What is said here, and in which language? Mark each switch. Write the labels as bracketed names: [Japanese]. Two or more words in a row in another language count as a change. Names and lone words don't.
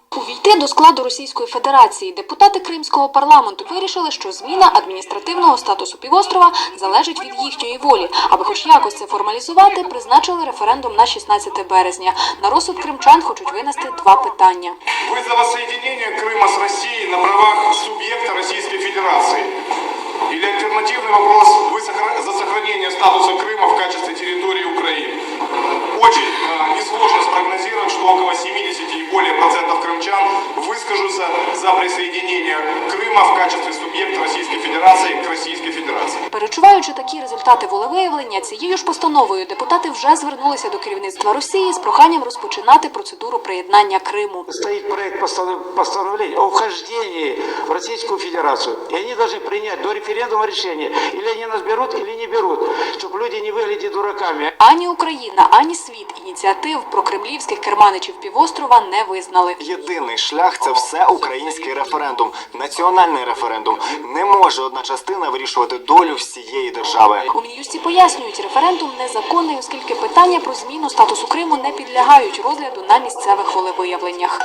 [Ukrainian] Увійти до складу Російської Федерації депутати Кримського парламенту вирішили, що зміна адміністративного статусу півострова залежить від їхньої волі. Аби хоч якось це формалізувати, призначили референдум на 16 березня. На розсуд кримчан хочуть винести два питання. [Russian] Ви за воссоединение Крыма с Россией на правах субъекта Российской Федерации? Или альтернативный вопрос, вы за сохранение статуса Крыма в качестве территории Украины? Очень несложно спрогнозировать, что около 70 и более процентов крымчан выскажутся за присоединение Крыма в качестве субъекта Российской Федерации к Российской Федерации. [Ukrainian] Перечуваючи такі результати волевиявлення, цією ж постановою депутати вже звернулися до керівництва Росії з проханням розпочинати процедуру приєднання Криму. [Russian] Стоит проект постановления о вхождении в Российскую Федерацию. И они должны принять до референдума решение. Или они нас берут, или не берут. Чтобы люди не выглядели дураками. [Ukrainian] Ані Україна, ані світ ініціатив прокремлівських керманичів півострова не визнали. Єдиний шлях – це всеукраїнський референдум, національний референдум. Не може одна частина вирішувати долю всієї держави. У Мін'юсті пояснюють, референдум незаконний, оскільки питання про зміну статусу Криму не підлягають розгляду на місцевих волевиявленнях.